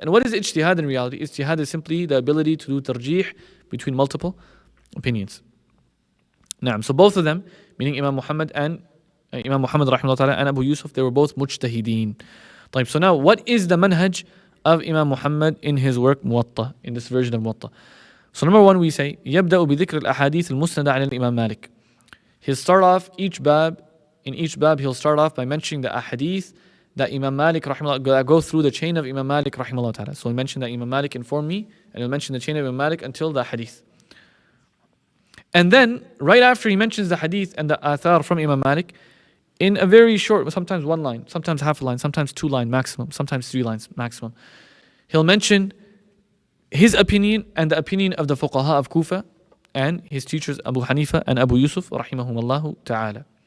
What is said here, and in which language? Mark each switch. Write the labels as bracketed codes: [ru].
[en] And what is ijtihad in reality? Ijtihad is simply the ability to do tarjih between multiple opinions. Now, so both of them, meaning Imam Muhammad and Imam Muhammad rahimahullah ta'ala and Abu Yusuf, they were both mujtahideen. So now, what is the manhaj of Imam Muhammad in his work Muwaṭṭa, in this version of Muwaṭṭa? So number one, we say [ar] يبدأ بذكر الأحاديث المسندة عن الإمام مالك. [en] He'll start off in each bab he'll start off by mentioning the ahadith that Imam Malik rahimahullah, go through the chain of Imam Malik rahimahullah ta'ala. So he mentioned that Imam Malik informed me, and he'll mention the chain of Imam Malik until the hadith. And then, right after he mentions the hadith and the athar from Imam Malik, in a very short, sometimes one line, sometimes half a line, sometimes 2 lines maximum, sometimes 3 lines maximum, he'll mention his opinion and the opinion of the fuqaha of Kufa and his teachers Abu Hanifa and Abu Yusuf rahimahumallahu ta'ala.